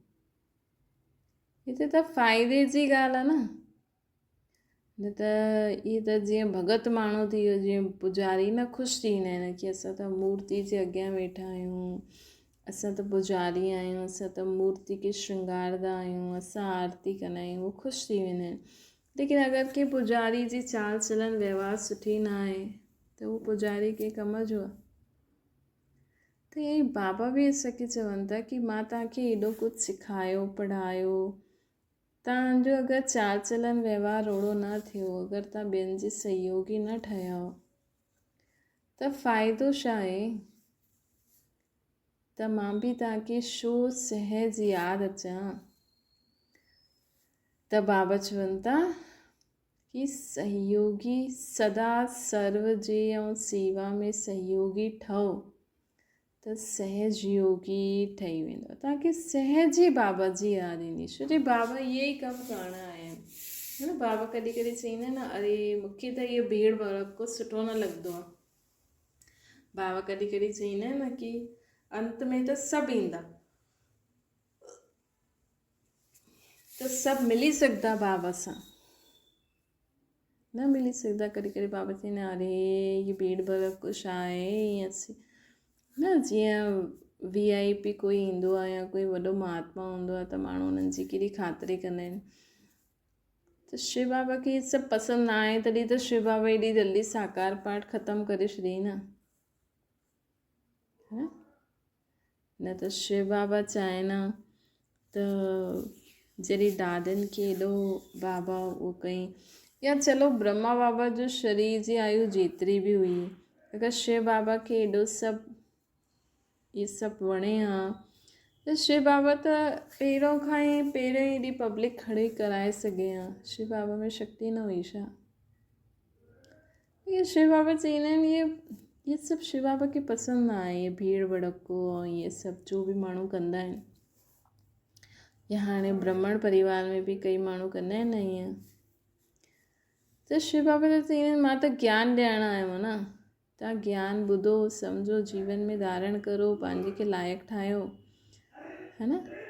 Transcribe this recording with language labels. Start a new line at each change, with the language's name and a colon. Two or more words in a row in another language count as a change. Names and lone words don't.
Sindhi: हिते त फ़ाइदे जी ॻाल्हि आहे न त इहे त जीअं भगत माण्हू थी वियो, जीअं पुजारी न ख़ुशि थींदा आहिनि कि असां त मूर्ति जे अॻियां वेठा आहियूं, असां त पुजारी आहियूं, असां त मूर्ति खे श्रंगारंदा आहियूं, असां आरती कंदा आहियूं, उहे ख़ुशि थी वेंदा आहिनि। लेकिन अगरि कंहिं पुजारी जी चाल चलन व्यवहार सुठी न आहे त उहो पुजारी कंहिं कम जो आहे। त ईअं ई बाबा बि असांखे चवनि था कि मां तव्हांखे एॾो कुझु सेखारियो पढ़ायो, तव्हांजो अगरि चाल चलन व्यवहार ओड़ो न थियो, अगरि तव्हां ॿियनि जे सहयोगी न ठहियो त फ़ाइदो छा आहे। त मां बि तव्हांखे छो सहज यादि अचां। त बाबा चवनि था कि सहयोगी सदा सर्व जे ऐं सेवा में सहयोगी ठहो त सहज योगी ठही वेंदो। तव्हांखे सहज ई बाबा जी यादि ईंदी, छो जो बाबा इहे ई कमु करणु आया आहिनि, है न। बाबा कॾहिं कॾहिं चईंदा आहिनि न अरे मूंखे त इहो भीड़ भड़को सुठो न लॻंदो आहे। बाबा कॾहिं कॾहिं चईंदा आहिनि न कि अंत में त सभु ईंदा, त सभु मिली सघंदा बाबा सां न मिली सघंदा। कॾहिं कॾहिं बाबा चईंदा अरे ये भीड़ भड़को छा आहे, ईअं न। जीअं VIP कोई ईंदो आहे या कोई वॾो महात्मा हूंदो आहे त माण्हू उन्हनि जी केॾी ख़ातिरी कंदा आहिनि। त शिव बाबा खे इहे सभु पसंदि न आहे, तॾहिं त शिव बाबा एॾी जल्दी साकार पाठ ख़तमु करे छॾियईं न, न त शिव बाबा चाहे न त जॾहिं ॾाॾनि खे एॾो बाबा उहो कयईं, या चलो ब्रह्मा बाबा जो शरीर जी आयु जेतिरी बि हुई, अगरि शिव बाबा खे एॾो सभु इहे सभु वणे हा त शिव बाबा त पहिरियों खां ई एॾी पब्लिक खड़ी कराए सघे हा। शिव बाबा में शक्ति न हुई छा। इहे शिव बाबा चईंदा आहिनि इहे सभु शिव बाबा खे पसंदि न आहे, इहे भीड़ भड़को ऐं इहे सभु जो बि माण्हू कंदा आहिनि, या हाणे ब्राह्मण परिवार में बि कई माण्हू कंदा आहिनि न ईअं। त शिव बाबा त चवंदा आहिनि मां त ज्ञान ॾियणु आहियो न, तव्हां ज्ञान ॿुधो सम्झो जीवन में धारण करो, पंहिंजे खे लाइक़ु ठाहियो, है न।